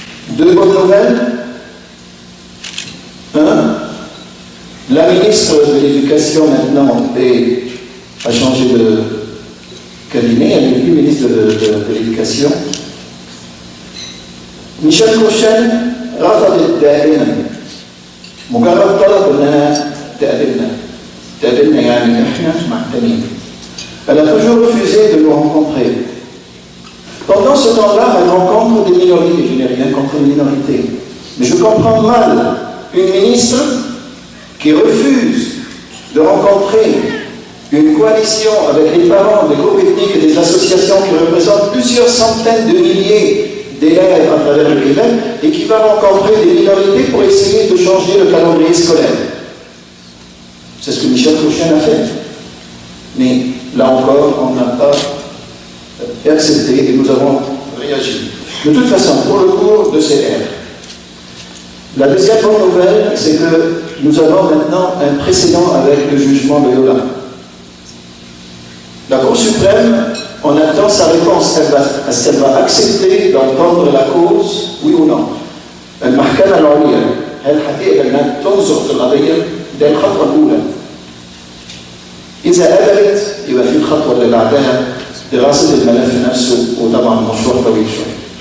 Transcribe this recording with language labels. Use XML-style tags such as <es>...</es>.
<fr>Deux bonnes nouvelles. La ministre de l'Éducation maintenant a changé de cabinet, elle n'est plus ministre de l'Éducation.</fr> <ar>Michel Cochen رفضت دائما مجرد طلب انها تقابلنا يعني احنا معتمين.</ar> <fr>Elle a toujours refusé de nous rencontrer. Pendant ce temps-là, elle rencontre des minorités. Je n'ai rien contre les minorités. Mais je comprends mal une ministre qui refuse de rencontrer une coalition avec les parents, des groupes ethniques et des associations qui représentent plusieurs centaines de milliers d'élèves à travers le Québec et qui va rencontrer des minorités pour essayer de changer le calendrier scolaire. C'est ce que Michel Cochen a fait. Mais là encore, on n'a pas accepté et nous avons réagi. De toute façon, pour le cours de CR, la deuxième bonne nouvelle, c'est que nous avons maintenant un précédent avec le jugement de Loyola. La Cour suprême, on attend sa réponse. Est-ce qu'elle va accepter d'entendre la cause, oui ou non?</fr> <ar>المحكمة العليا هل هتقبل انها تنظر في القضية؟ ده الخطوة الأولى. إذا قبلت يبقى في الخطوة اللي بعدها دراسة الملف نفسه وطبعا مشروع طويل شوية.</ar>